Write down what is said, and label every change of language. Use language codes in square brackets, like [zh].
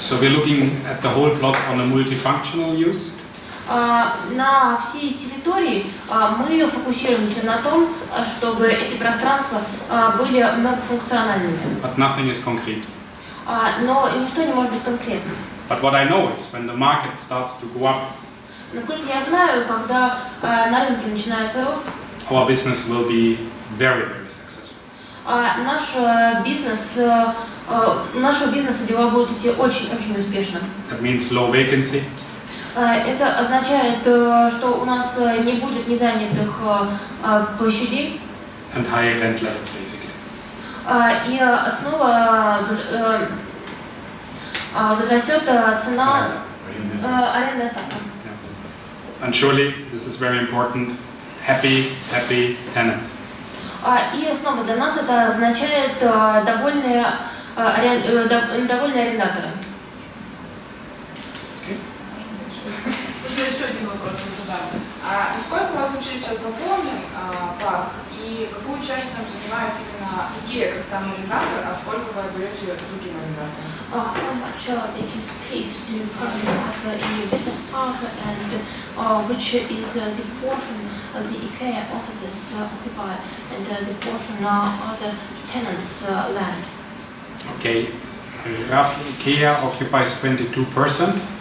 [en] So we're looking at the whole plot on a multifunctional use. [ru] На всей территории мы фокусируемся на том, чтобы эти пространства были многофункциональными. [en] But nothing is concrete. [ru] Но ничто не может быть конкретным. [en] But what I know is when the market starts to go up, [ru] Насколько я знаю, когда на рынке начинается рост, [en] our business will be very, very successful. [ru] нашего бизнеса дела будут идти очень-очень успешно. [en] That means low vacancy. [ru] Это означает, что у нас не будет незанятых площадей. [en] And high rent levels, basically. [ru] И снова возрастет цена арендная ставка. [en] And surely this is very important. Happy tenants. [ru] И снова для нас это означает довольные арендаторы. Можно еще один вопрос задам. Насколько у вас вообще сейчас заполнен парк и какую часть там занимает именно идея как сам арендатор, а сколько вы отдаете другим арендаторам? [en] How much vacant space do you currently have in your business park, and which is the portion of the IKEA offices occupy, and the portion other tenants' land? Okay, roughly IKEA occupies 22%.